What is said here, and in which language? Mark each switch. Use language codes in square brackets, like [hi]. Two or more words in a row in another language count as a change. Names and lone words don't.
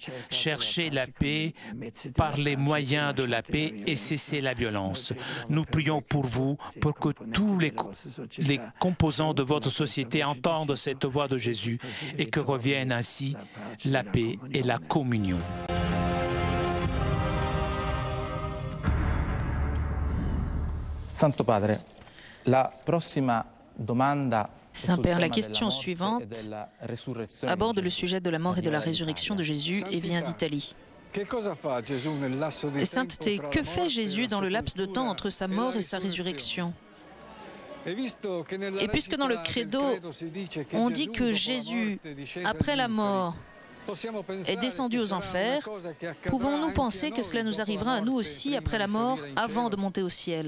[fr] Cherchez la paix par les moyens de la paix et cessez la violence. Nous prions pour vous, pour que tous les composants de votre société entendent cette voix de Jésus et que reviennent ainsi la paix et la communion. [it] Santo Padre, la prossima domanda [fr] Saint-Père, la question suivante aborde le sujet de la mort et de la résurrection de Jésus et vient d'Italie. Sainteté, que fait Jésus dans le laps de temps entre sa mort et sa résurrection? Et puisque dans le credo, on dit que Jésus, après la mort, est descendu aux enfers, pouvons-nous penser que cela nous arrivera à nous aussi après la mort, avant de monter au ciel?